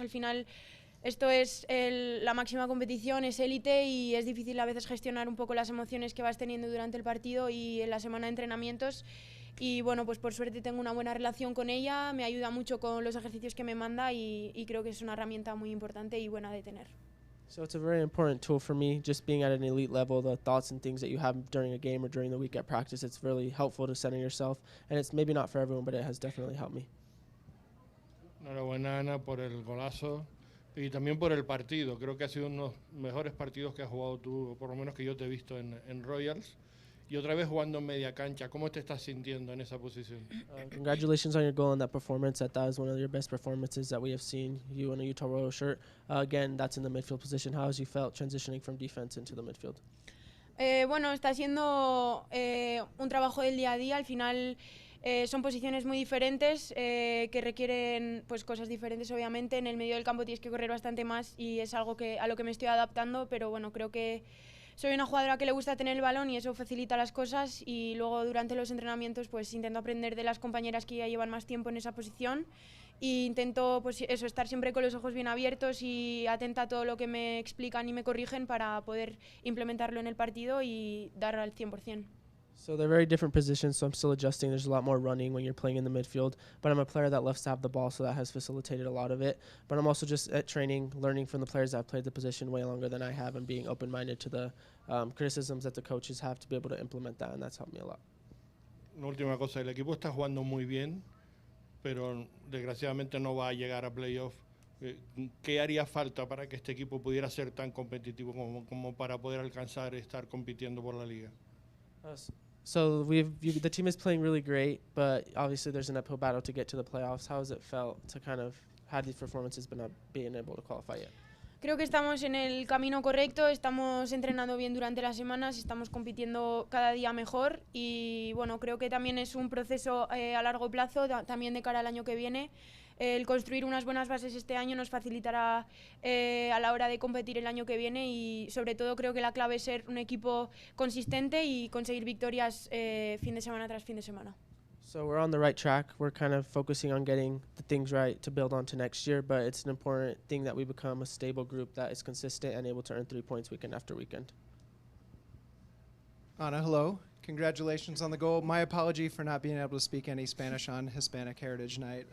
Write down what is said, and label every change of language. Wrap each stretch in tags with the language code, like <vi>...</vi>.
<es>Al final esto es la máxima competición, es élite y es difícil a veces gestionar un poco las emociones que vas teniendo durante el partido y en la semana de entrenamientos. Y bueno, pues por suerte tengo una buena relación con ella, me ayuda mucho con los ejercicios que me manda y creo que es una herramienta muy importante y buena de tener.</es> <en>So it's a very important tool for me, just being at an elite level, the thoughts and things that you have during a game or during the week at practice. It's really helpful to center yourself, and it's maybe not for everyone, but it has definitely helped me.</en> <es>Enhorabuena, Ana, por el golazo y también por el partido. Creo que ha sido uno de los mejores partidos que has jugado tú, o por lo menos que yo te he visto en Royals. Y otra vez jugando en media cancha. ¿Cómo te estás sintiendo en esa posición?</es> <en>Congratulations on your goal and that performance. That was one of your best performances that we have seen. You in a Utah Royal shirt. Again, that's in the midfield position. How has you felt transitioning from defense into the midfield?</en> <es>Bueno, está siendo un trabajo del día a día. Al final son posiciones muy diferentes que requieren pues cosas diferentes, obviamente. En el medio del campo tienes que correr bastante más y es algo a lo que me estoy adaptando, pero bueno, creo que soy una jugadora que le gusta tener el balón y eso facilita las cosas, y luego durante los entrenamientos pues intento aprender de las compañeras que ya llevan más tiempo en esa posición e intento pues eso, estar siempre con los ojos bien abiertos y atenta a todo lo que me explican y me corrigen para poder implementarlo en el partido y dar al 100%.</es> <en>So they're very different positions, so I'm still adjusting. There's a lot more running when you're playing in the midfield, but I'm a player that loves to have the ball, so that has facilitated a lot of it. But I'm also just at training, learning from the players that have played the position way longer than I have and being open-minded to the criticisms that the coaches have to be able to implement that, and that's helped me a lot.</en> <es>Una última cosa, el equipo está jugando muy bien, pero desgraciadamente no va a llegar a playoff. ¿Qué haría falta para que este equipo pudiera ser tan competitivo como para poder alcanzar estar compitiendo por la liga?</es> <en>So the team is playing really great, but obviously there's an uphill battle to get to the playoffs. How has it felt to kind of have these performances but not being able to qualify yet?</en> <es>Creo que estamos en el camino correcto, estamos entrenando bien durante las semanas, estamos compitiendo cada día mejor y bueno, creo que también es un proceso a largo plazo, también de cara al año que viene. El construir unas buenas bases este año nos facilitará a la hora de competir el año que viene y sobre todo creo que la clave es ser un equipo consistente y conseguir victorias fin de semana tras fin de semana.</es> <en>So we're on the right track. We're kind of focusing on getting the things right to build on to next year, but it's an important thing that we become a stable group that is consistent and able to earn 3 points weekend after weekend. Ana, hello. Congratulations on the goal. My apology for not being able to speak any Spanish on Hispanic Heritage Night.</en>